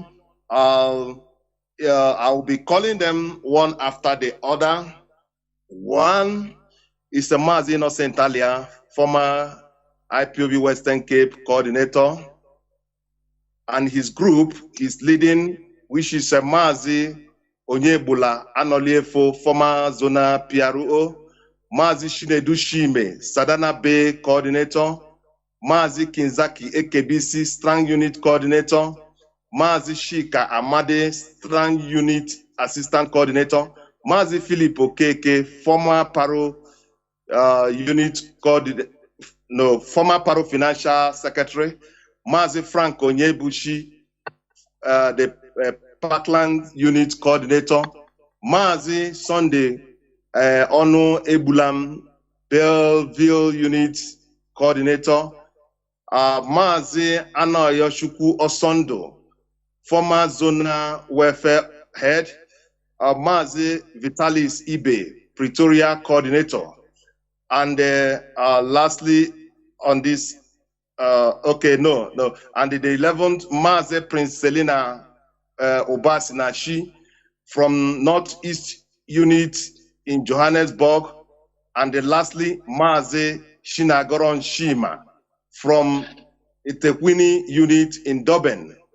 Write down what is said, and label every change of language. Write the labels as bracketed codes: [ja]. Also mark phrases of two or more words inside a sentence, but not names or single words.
[en] I will be calling them one after the other. One is the Mazi Innocentalia, former IPOB Western Cape coordinator, and his group is leading, which is Mazi Onyebula Anoliefo, former Zona PRO, Mazi Shinedu Shime, Sadana Bay coordinator, Mazi Kinzaki AKBC Strong Unit coordinator, Mazi Shika Amade Strong Unit assistant coordinator, Mazi Philip Okeke, former Paro unit coordinator, no, former Paro Financial Secretary, Mazi Frank Onyebuchi, the Parkland unit coordinator, Mazi Sunday Onu Ebulam, Belleville unit coordinator, Mazi Anayoshukwu Osondo, former zonal welfare head, Mazi Vitalis Ibe, Pretoria coordinator, and lastly on this, and the 11th, Mazi Prince Selina Obasinashi from Northeast unit in Johannesburg, and lastly, Mazi Shinagoron Shima from Itekwini unit in Durban.